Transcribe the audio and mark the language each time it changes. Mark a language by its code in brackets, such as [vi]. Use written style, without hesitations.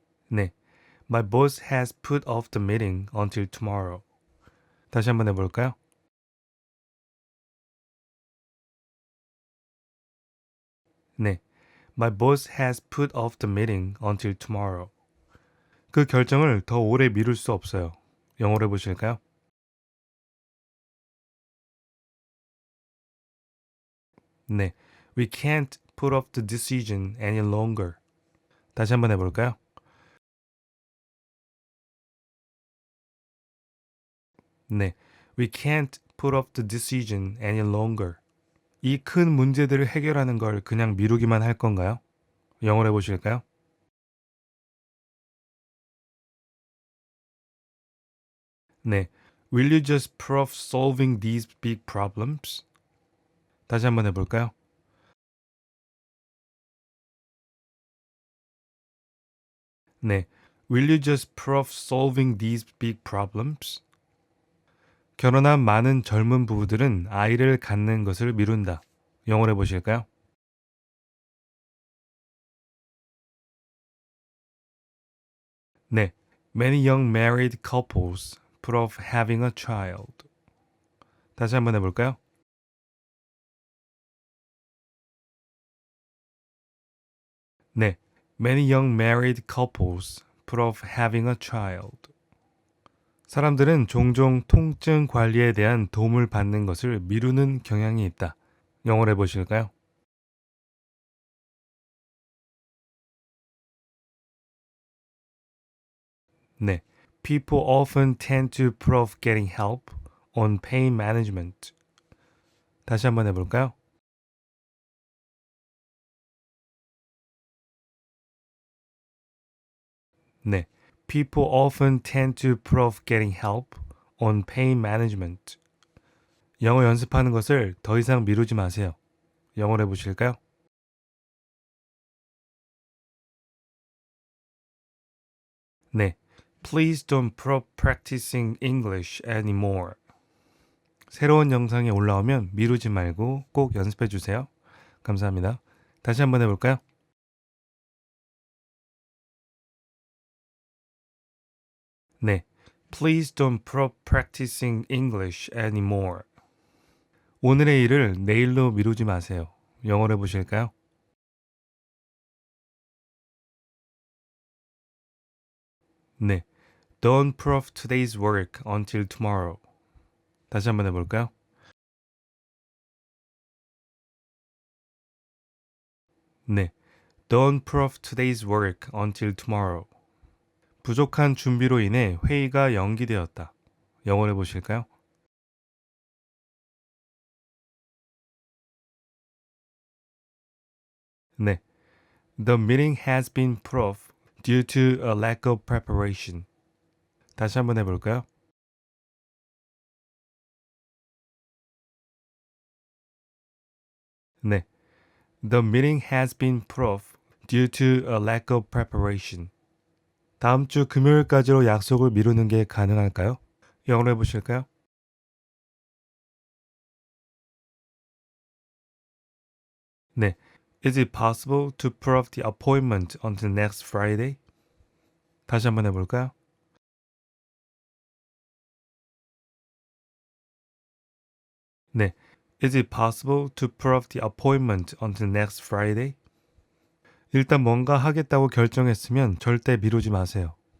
[en] 네, My boss has put off the meeting until tomorrow. [ko] 다시 한번 해볼까요? [en] 네, My boss has put off the meeting until tomorrow. [ko] 그 결정을 더 오래 미룰 수 없어요. 영어로 해보실까요? [en] 네, We can't put off the decision any longer. [ko] 다시 한번 해볼까요? [en] 네, We can't put off the decision any longer. [ko] 이 큰 문제들을 해결하는 걸 그냥 미루기만 할 건가요? 영어로 해보실까요? [en] 네, Will you just put off solving these big problems? [ko] 다시 한번 해볼까요? [en] 네, Will you just put off solving these big problems? [ko] 결혼한 많은 젊은 부부들은 아이를 갖는 것을 미룬다. 영어로 해보실까요? [en] 네, Many young married couples put off having a child. [ko] 다시 한번 해볼까요? [en] 네, Many young married couples put off having a child. [ko] 사람들은 종종 통증 관리에 대한 도움을 받는 것을 미루는 경향이 있다. 영어로 해보실까요? [en] 네, People often tend to put off getting help on pain management. [ko] 다시 한번 해볼까요? [en] 네, People often tend to put off getting help on pain management. [ko] 영어 연습하는 것을 더 이상 미루지 마세요. 영어로 해보실까요? [en] 네, Please don't put off practicing English anymore. [ko] 새로운 영상이 올라오면 미루지 말고 꼭 연습해 주세요. 감사합니다. 다시 한번 해볼까요? [en] 네, Please don't put off practicing English anymore. [ko] 오늘의 일을 내일로 미루지 마세요. 영어로 해보실까요? [en] 네, Don't put off today's work until tomorrow. [ko] 다시 한번 해볼까요? [en] 네, Don't put off today's work until tomorrow. [ko] 부족한 준비로 인해 회의가 연기되었다. 영어로 해보실까요? [en] 네, The meeting has been put off due to a lack of preparation. [ko] 다시 한번 해볼까요? [en] 네, The meeting has been put off due to a lack of preparation. [ko] 다음 주 금요일까지로 약속을 미루는 게 가능할까요? 영어로 해보실까요? 네. [en] Is it possible to put off the appointment until next Friday? [ko] 다시 한번 해볼까요? 네. [en] Is it possible to put off the appointment until next Friday? [ko] 일단 뭔가 하겠다고 결정했으면 절대 미루지 마세요.